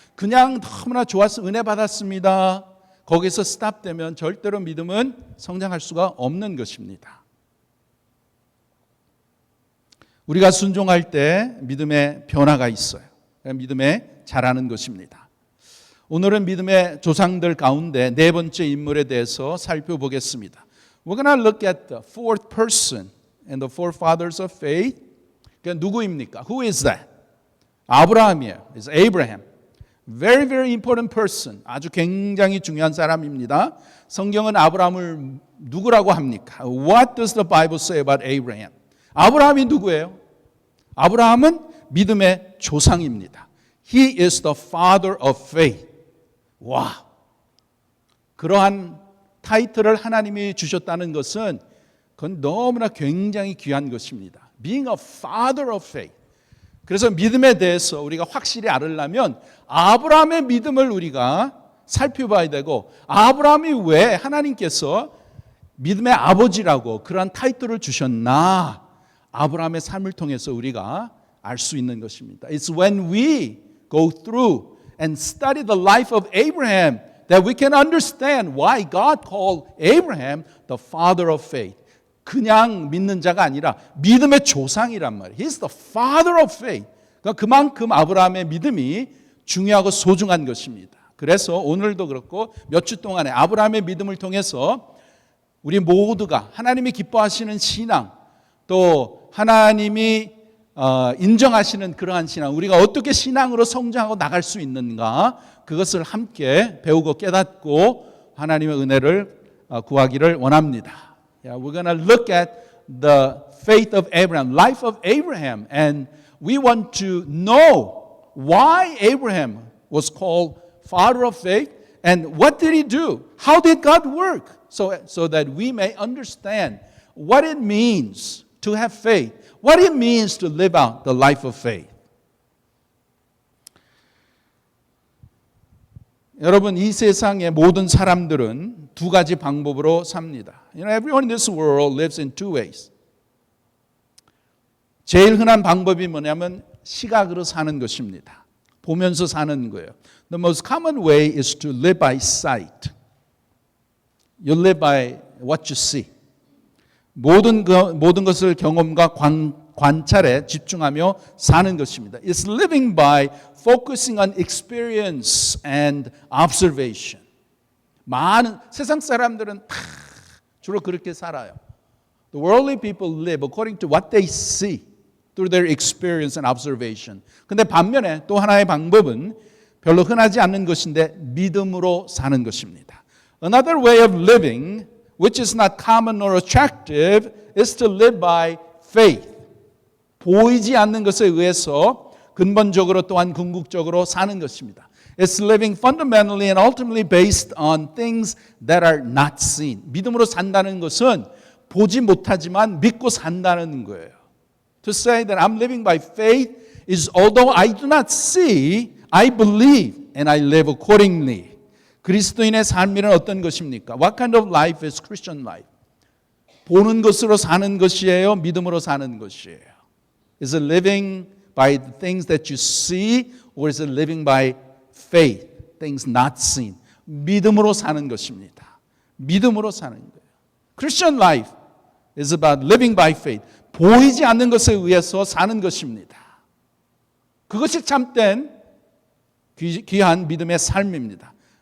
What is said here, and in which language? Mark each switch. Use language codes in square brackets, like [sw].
[ko] 그냥 너무나 좋아서 은혜 받았습니다. 거기서 스탑되면 절대로 믿음은 성장할 수가 없는 것입니다. 우리가 순종할 때 믿음의 변화가 있어요. 믿음에 자라는 것입니다. 오늘은 믿음의 조상들 가운데 네 번째 인물에 대해서 살펴보겠습니다. [en] We're going to look at the fourth person and the forefathers of faith. [ko] 그러니까 누구입니까? [en] Who is that? [ko] 아브라함이에요. [en] It's Abraham. Very, very important person. [ko] 아주 굉장히 중요한 사람입니다. 성경은 아브라함을 누구라고 합니까? [en] What does the Bible say about Abraham? [ko] 아브라함이 누구예요? 아브라함은 믿음의 조상입니다. [en] He is the father of faith. [ko] 와, 그러한 타이틀을 하나님이 주셨다는 것은 그건 너무나 굉장히 귀한 것입니다. [en] Being a father of faith. [ko] 그래서 믿음에 대해서 우리가 확실히 알으려면 아브라함의 믿음을 우리가 살펴봐야 되고, 아브라함이 왜 하나님께서 믿음의 아버지라고 그러한 타이틀을 주셨나, 아브라함의 삶을 통해서 우리가 알 수 있는 것입니다. [en] It's when we go through and study the life of Abraham that we can understand why God called Abraham the father of faith. [ko] 그냥 믿는 자가 아니라 믿음의 조상이란 말이에요. [en] He's the father of faith. [ko] 그러니까 그만큼 아브라함의 믿음이 중요하고 소중한 것입니다. 그래서 오늘도 그렇고 몇 주 동안에 아브라함의 믿음을 통해서 우리 모두가 하나님이 기뻐하시는 신앙, 또 하나님이 인정하시는 그러한 신앙, 우리가 어떻게 신앙으로 성장하고 나갈 수 있는가, 그것을 함께 배우고 깨닫고 하나님의 은혜를 구하기를 원합니다. [en] We're going to look at the faith of Abraham, life of Abraham, and we want to know why Abraham was called father of faith and what did he do? How did God work? So that we may understand what it means to have faith, what it means to live out the life of faith. [ko] 여러분, 이 세상의 모든 사람들은 두 가지 방법으로 삽니다. [en] Everyone in this world lives in two ways. [ko] 제일 흔한 방법이 뭐냐면 시각으로 사는 것입니다. 보면서 사는 거예요. [en] The most common way is to live by sight. You live by what you see. [ko] 모든 것을 경험과 관찰에 집중하며 사는 것입니다. [en] It's living by focusing on experience and observation. [ko] 많은 세상 사람들은 다 주로 그렇게 살아요. [en] The worldly people live according to what they see through their experience and observation. [ko] 근데 반면에 또 하나의 방법은 별로 흔하지 않는 것인데 믿음으로 사는 것입니다. [en] Another way of living, which is not common or attractive, is to live by faith. [ko] 보이지 않는 것에 의해서 근본적으로 또한 궁극적으로 사는 것입니다. [en] It's living fundamentally and ultimately based on things that are not seen. [ko] 믿음으로 산다는 것은 보지 못하지만 믿고 산다는 거예요. [en] To say that I'm living by faith is although I do not see, I believe and I live accordingly. [ko] 그리스도인의 삶이란 어떤 것입니까? [en] What kind of life is Christian life? [ko] 보는 것으로 사는 것이에요? 믿음으로 사는 것이에요? [en] Is it living by the things that you see or is it living by faith, things not seen? [ko] 믿음으로 사는 것입니다. 믿음으로 사는 거예요. [en] Christian life is about living by faith. [ko] 보이지 않는 것에 의해서 사는 것입니다. 그것이 참된 귀한 믿음의 삶입니다.